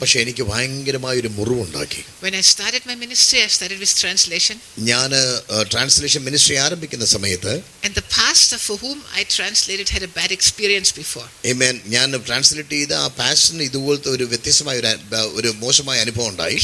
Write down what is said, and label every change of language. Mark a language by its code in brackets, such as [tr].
[ml] പക്ഷെ എനിക്ക് ഭയങ്കരമായ ഒരു മുറിവുണ്ടാക്കി. [en] When I started my ministry, I started with translation. [ml] ഞാൻ ട്രാൻസ്ലേഷൻ മിനിസ്ട്രി ആരംഭിക്കുന്ന സമയത്ത് [en] And the pastor for whom I translated had a bad experience before. Amen. [ml] ഞാൻ ട്രാൻസ്ലേറ്റ് ചെയ്ത ആ പാസ്റ്ററിന് ഇതുപോലത്തെ ഒരു വ്യത്യസ്തമായ ഒരു മോശമായ അനുഭവം ഉണ്ടായി.